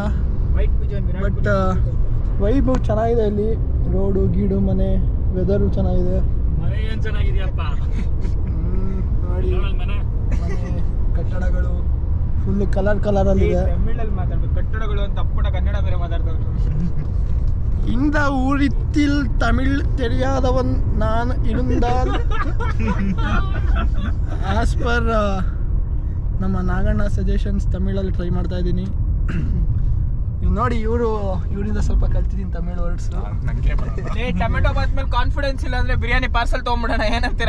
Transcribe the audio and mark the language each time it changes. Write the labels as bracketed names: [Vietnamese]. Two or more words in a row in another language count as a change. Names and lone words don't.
[English] but vibe [Kannada] ಚೆನ್ನಾಗಿದೆ ಇಲ್ಲಿ. ರೋಡು ಗೀಡು ಮನೆ ವೆದರು ಚೆನ್ನಾಗಿದೆ. ಮನೆ ಏನ್ ಚೆನ್ನಾಗಿದೆಯಪ್ಪ ನೋಡಿ ಮನೆ. ಮನೆ ಕಟ್ಟಡಗಳು ಫುಲ್ ಕಲರಲ್ಲಿದೆ. ತಮಿಳಲ್ಲಿ ಮಾತಾಡ್ಬೇಕು, ಕಟ್ಟಡಗಳು ಅಂತ ಅಪ್ಪಟ ಕನ್ನಡ ಬೇರೆ ಮಾತಾಡ್ತಾರೆ. [Tamil] இந்த ஊரித்தில் தமிழ் தெரியாதவன் நான் இருந்தால் [English] as per [Kannada] ನಮ್ಮ ನಾಗಣ್ಣ ಸಜೆಷನ್ಸ್ ತಮಿಳಲ್ಲಿ ಟ್ರೈ ಮಾಡ್ತಾ ಇದ್ದೀನಿ. ನೀವು ನೋಡಿ ಇವರಿಂದ ಸ್ವಲ್ಪ ಕಲ್ತಿದ್ದೀನಿ ತಮಿಳ್ ವರ್ಡ್ಸ್. ಟೊಮೆಟೊ ಬಾತ್ ಮೇಲೆ ಕಾನ್ಫಿಡೆನ್ಸ್ ಇಲ್ಲ ಅಂದ್ರೆ ಬಿರಿಯಾನಿ ಪಾರ್ಸಲ್ ತಗೊಂಡ್ಬಿಡೋಣ, ಏನಂತೀರಾ?